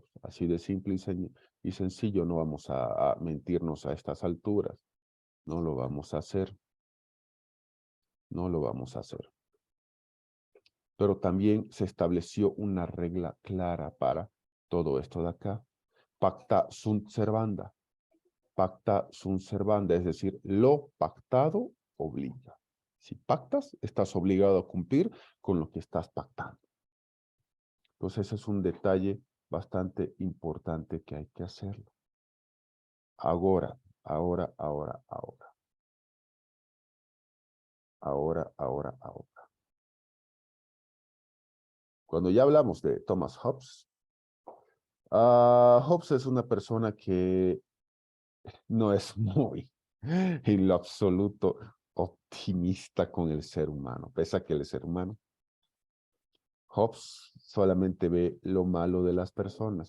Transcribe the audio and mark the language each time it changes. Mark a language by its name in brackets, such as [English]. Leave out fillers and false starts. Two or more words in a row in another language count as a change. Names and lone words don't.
[Spanish] Así de simple y sencillo, no vamos a mentirnos a estas alturas. No lo vamos a hacer. No lo vamos a hacer. Pero también se estableció una regla clara para todo esto de acá. [Latin] Pacta sunt servanda. Pacta sunt servanda, [Spanish] es decir, lo pactado obliga. Si pactas, estás obligado a cumplir con lo que estás pactando. Entonces, ese es un detalle bastante importante que hay que hacerlo. Ahora. Cuando ya hablamos de Thomas Hobbes, Hobbes es una persona que no es muy en lo absoluto optimista con el ser humano, pese a que el ser humano, Hobbes solamente ve lo malo de las personas.